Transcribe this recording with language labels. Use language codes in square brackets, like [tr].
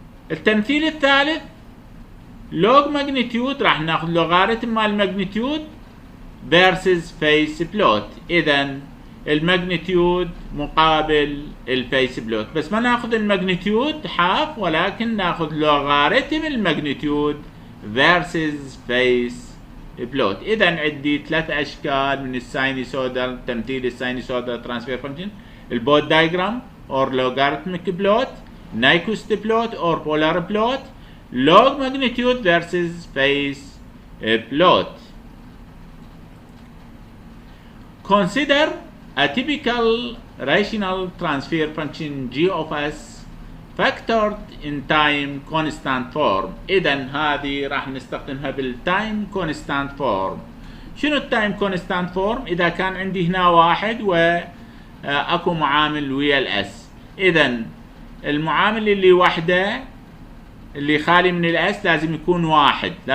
[ar] التمثيل الثالث log magnitude، راح ناخذ لوغاريتم مال الماجنتيود [en] versus phase plot. [ar] اذا الماجنتيود مقابل الفيس بلوت، بس ما ناخذ الماجنتيود حاف ولكن ناخذ لوغاريتم الماجنتيود [en] versus phase [ar] بلوت. اذا عندي ثلاث اشكال من الساينوسويدال تمثيل الساينوسويدال ترانسفير فانكشن: البود دايجرام [en] or logarithmic plot، Nyquist plot or polar plot، log magnitude versus phase plot. Consider a typical rational transfer function g of s factored in time constant form. [ar] إذن هذه راح نستخدمها بالتايم constant form. شنو التايم constant form؟ إذا كان عندي هنا واحد وأكو معامل ويا الاس، إذن المعامل اللي وحده اللي خالي من الاس لازم يكون واحد.